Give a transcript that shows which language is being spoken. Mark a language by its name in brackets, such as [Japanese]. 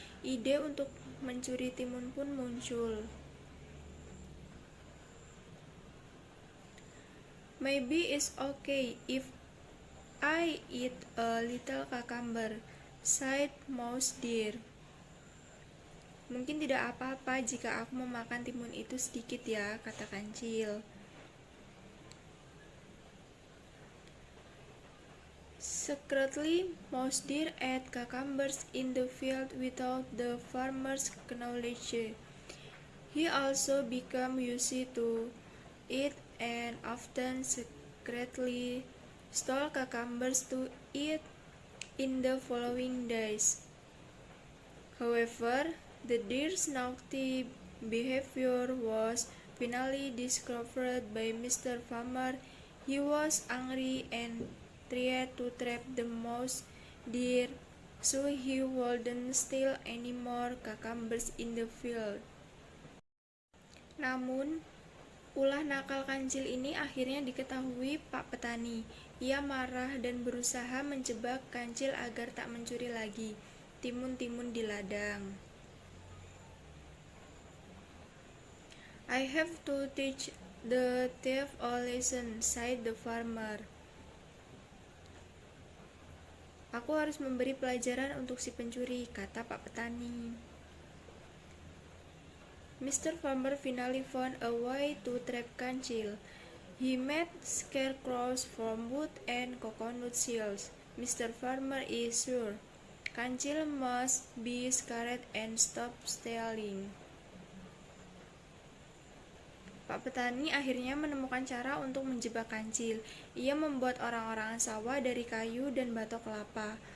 [Indonesian] Ide untuk mencuri timun pun muncul. [English] Maybe it's okay if I eat a little cucumber, sighed Mouse Deer. [Indonesian] Mungkin tidak apa-apa jika aku memakan timun itu sedikit ya, kata kancil. [English] Secretly, Mouse Deer ate cucumbers in the field without the farmer's knowledge. He also became used to it and often secretly stole cucumbers to eat in the following days. However, the deer's naughty behavior was finally discovered by Mr. Farmer. He was angry and tried to trap the mouse deer so he wouldn't steal any more cucumbers in the field. [Indonesian] Namun, ulah nakal kancil ini akhirnya diketahui Pak Petani. Ia marah dan berusaha menjebak kancil agar tak mencuri lagi timun-timun di ladang. [English] I have to teach the thief a lesson, sighed the farmer. [Indonesian] Aku harus memberi pelajaran untuk si pencuri, kata Pak Petani. [English] Mr. Farmer finally found a way to trap kancil. He made scarecrows from wood and coconut shells. Mr. Farmer is sure kancil must be scared and stop stealing. [Indonesian] Pak Petani akhirnya menemukan cara untuk menjebak kancil. Ia membuat orang-orangan sawah dari kayu dan batok kelapa.